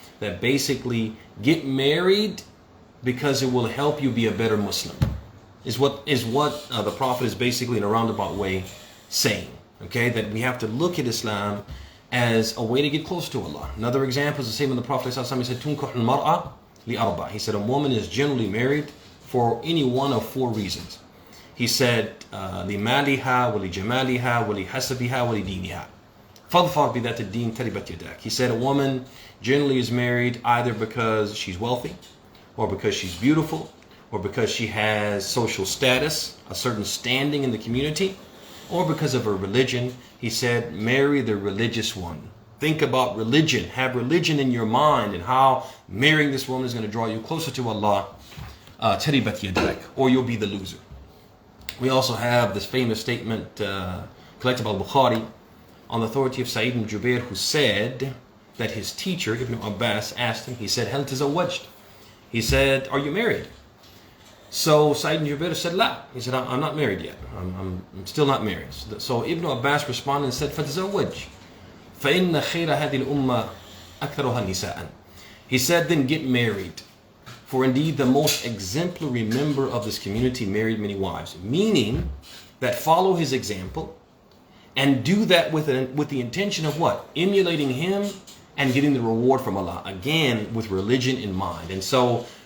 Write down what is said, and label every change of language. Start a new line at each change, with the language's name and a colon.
English: That basically, get married because it will help you be a better Muslim, is what the Prophet is basically in a roundabout way saying. Okay, that we have to look at Islam as a way to get close to Allah. Another example is the same in the Prophet. He said,
Arabic: تُنْكُحُ الْمَرْأَةِ لِأَرْبَعٍ.
English: He said, a woman is generally married for any one of four reasons. He said,
Arabic: لِمَالِهَا وَلِجَمَالِهَا وَلِحَسَبِهَا وَلِدِينِهَا فَظْفَرْ بِذَاتِ الدِّينِ تَرِبَتْ يَدَاكَ.
English: He said, a woman generally is married either because she's wealthy, or because she's beautiful, or because she has social status, a certain standing in the community, or because of her religion. He said, marry the religious one. Think about religion. Have religion in your mind, and how marrying this woman is going to draw you closer to Allah.
Arabic: Taribat yadak,
English: or you'll be the loser. We also have this famous statement collected by Al-Bukhari on the authority of Sa'id ibn Jubair, who said that his teacher, Ibn Abbas, asked him, he said,
Arabic: هل تزوجت?
English: He said, are you married? So Sa'id ibn Jubair said, La. He said, I'm not married yet. I'm still not married. So Ibn Abbas responded and said,
Arabic: فَتَزَوَّجْ فَإِنَّ خَيْرَ هَذِي الْأُمَّةِ أَكْثَرُهَا نِسَاءً.
English: He said, then get married. For indeed the most exemplary member of this community married many wives. Meaning that follow his example and do that with the intention of what? Emulating him and getting the reward from Allah. Again, with religion in mind. And so